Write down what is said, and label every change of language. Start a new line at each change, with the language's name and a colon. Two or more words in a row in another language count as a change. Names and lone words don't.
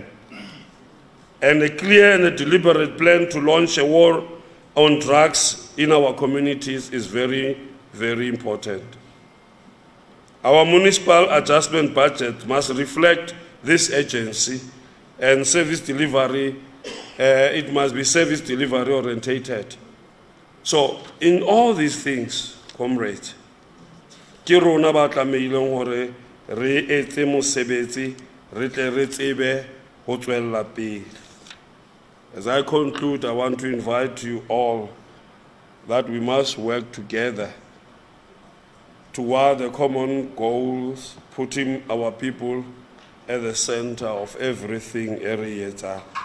English: And a clear and a deliberate plan to launch a war on drugs in our communities is very, very important. Our municipal adjustment budget must reflect this urgency, and service delivery, it must be service delivery orientated. So in all these things, comrades,
Southern Sotho: ke rona ba tlameileng hore re etse mosebetsi re tle re tsebe ho tswella pele.
English: As I conclude, I want to invite you all that we must work together toward the common goals, putting our people at the center of everything area.